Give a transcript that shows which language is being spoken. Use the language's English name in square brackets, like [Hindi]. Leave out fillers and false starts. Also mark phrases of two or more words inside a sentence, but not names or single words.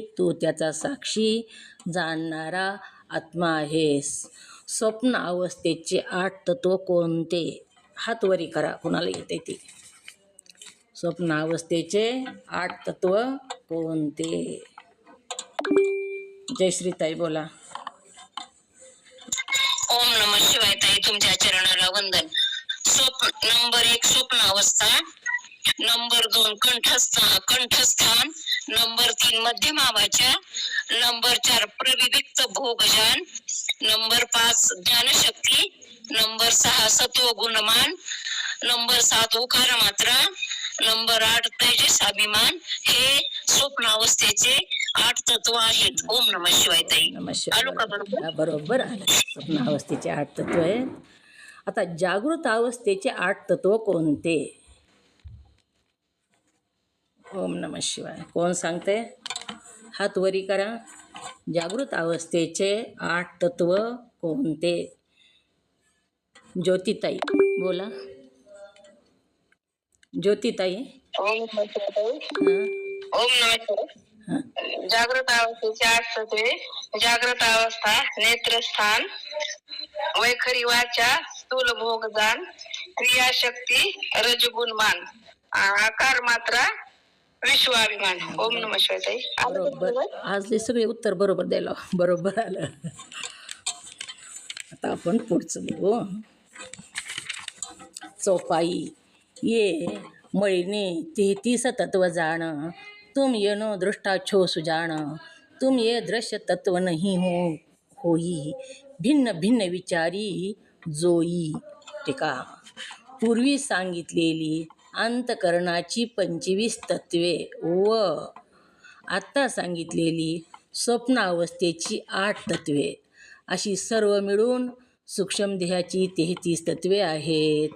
[Marathi] तू त्याचा साक्षी जाणणारा आत्मा आहेस. स्वप्न अवस्थेचे 8 तत्व कोणते? हात वरी करा कोणाला येते ते. स्वप्नावस्थेचे 8 तत्व कोणते? जयश्रीताई बोला. [Sanskrit] ओम नमः शिवाय. [Marathi] ताई तुमच्या चरणाला वंदन. नंबर 1 स्वप्नावस्था, नंबर 2 कंठस्थान, नंबर 3 मध्यम आवाच्या, नंबर 4 प्रविविक्त भोगजान, नंबर 5 ज्ञानशक्ती, नंबर 6 सत्व गुणमान, नंबर 7 उकार मात्रा, नंबर 8 तेजसाभिमान. हे स्वप्नावस्थेचे 8 तत्व आहेत. [Sanskrit] ओम नमः शिवाय. ताई नमः [Marathi] आलो का [Sanskrit] शिवाय. [Marathi] बरोबर? बरोबर आलं. स्वप्नावस्थेचे 8 तत्व आहेत. आता जागृत अवस्थेचे 8 तत्व कोणते? [Sanskrit] ओम नमः शिवाय. [Marathi] कोण सांगते? हात वरी करा. जागृत अवस्थेचे 8 तत्व कोणते? ज्योतिताई बोला. ज्योतिताई. [Sanskrit] ओम नमः शिवाय. हां ओम नमः शिवाय. हां. [Marathi] जागृत अवस्थेचे 8 तत्वे. जागृत अवस्था नेत्रस्थान, वैखरी वाचा, स्थूल भोगदान, क्रियाशक्ती, रजगुणमान, आकार मात्रा, विश्वाभिमान. [Sanskrit] ओम नमः शिवाय. [Marathi] ताई बरोबर. आज हे सगळे उत्तर बरोबर द्यायला बरोबर आलं. आता आपण पुढचं बघू. चौपाई. [Hindi] ये मळीने 33 तत्व जाण, तुम येनो दृष्टा छो सुजान, तुम ये दृश्य तत्व नहीं होई, भिन्न भिन्न विचारी जोई. [Marathi] टीका. पूर्वी सांगितलेली अंतकरणाची 25 तत्वे व आत्ता सांगितलेली स्वप्नावस्थेची 8 तत्वे अशी सर्व मिळून सूक्ष्म देहाची 33 तत्वे आहेत.